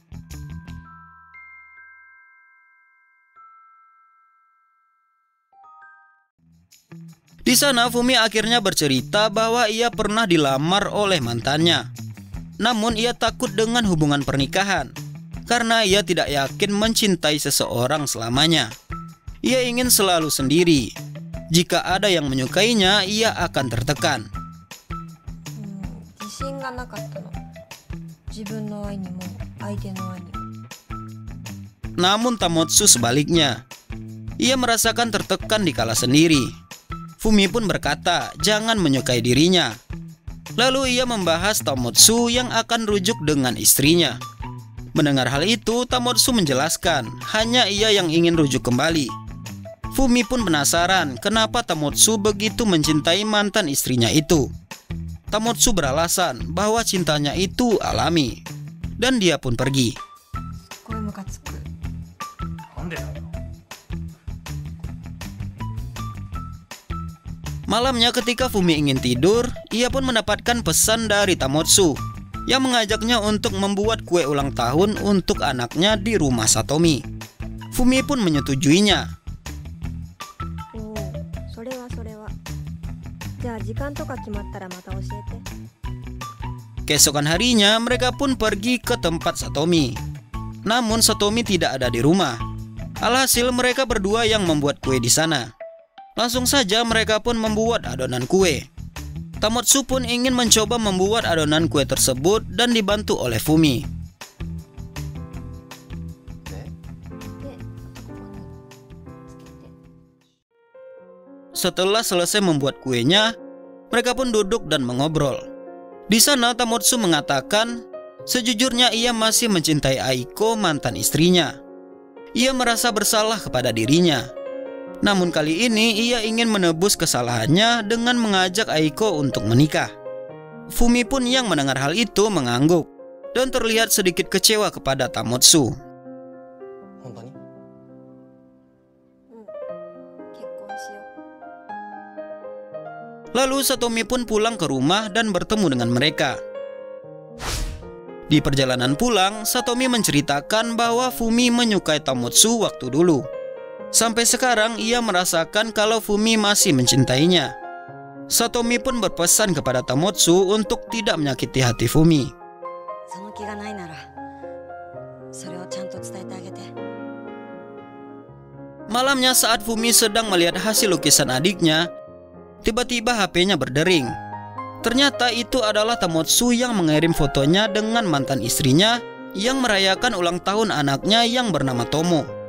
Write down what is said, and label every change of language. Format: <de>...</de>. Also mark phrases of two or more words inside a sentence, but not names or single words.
<id>Di sana Fumi akhirnya bercerita bahwa ia pernah dilamar oleh mantannya. Namun ia takut dengan hubungan pernikahan karena ia tidak yakin mencintai seseorang selamanya. Ia ingin selalu sendiri. Jika ada yang menyukainya, ia akan tertekan.</id> <ja>自信がなかったの。自分の愛にも相手の愛にも。</ja> <id>Namun Tomatsu sebaliknya. Ia merasakan tertekan di kala sendiri. Fumi pun berkata jangan menyukai dirinya. Lalu ia membahas Tomatsu yang akan rujuk dengan istrinya. Mendengar hal itu, Tamotsu menjelaskan hanya ia yang ingin rujuk kembali. Fumi pun penasaran kenapa Tamotsu begitu mencintai mantan istrinya itu. Tamotsu beralasan bahwa cintanya itu alami, dan dia pun pergi.</id> <ja>これムカつく。なんでだよ。</ja> <id>Malamnya ketika Fumi ingin tidur, ia pun mendapatkan pesan dari Tamotsu yang mengajaknya untuk membuat kue ulang tahun untuk anaknya di rumah Satomi. Fumi pun menyetujuinya.</id> <ja>おお、それはそれは。じゃあ時間とか決まったらまた教えて。</ja> <id>Keesokan harinya mereka pun pergi ke tempat Satomi. Namun Satomi tidak ada di rumah. Alhasil mereka berdua yang membuat kue di sana. Langsung saja mereka pun membuat adonan kue. Tamotsu pun ingin mencoba membuat adonan kue tersebut dan dibantu oleh Fumi.</id> <ja>で、ここにつけて。</ja> <id>Setelah selesai membuat kuenya, mereka pun duduk dan mengobrol. Di sana Tamotsu mengatakan, sejujurnya ia masih mencintai Aiko, mantan istrinya. Ia merasa bersalah kepada dirinya. Namun kali ini ia ingin menebus kesalahannya dengan mengajak Aiko untuk menikah. Fumi pun yang mendengar hal itu mengangguk dan terlihat sedikit kecewa kepada Tamotsu.</id> <ja>うん、結婚しよう。</ja> <id>Lalu Satomi pun pulang ke rumah dan bertemu dengan mereka. Di perjalanan pulang, Satomi menceritakan bahwa Fumi menyukai Tamotsu waktu dulu. Sampai sekarang ia merasakan kalau Fumi masih mencintainya. Satomi pun berpesan kepada Tamotsu untuk tidak menyakiti hati Fumi.</id> <ja>その気がないならそれをちゃんと伝えてあげて。</ja> <id>Malamnya saat Fumi sedang melihat hasil lukisan adiknya, tiba-tiba HP-nya berdering. Ternyata itu adalah Tamotsu yang mengirim fotonya dengan mantan istrinya yang merayakan ulang tahun anaknya yang bernama Tomo.</id>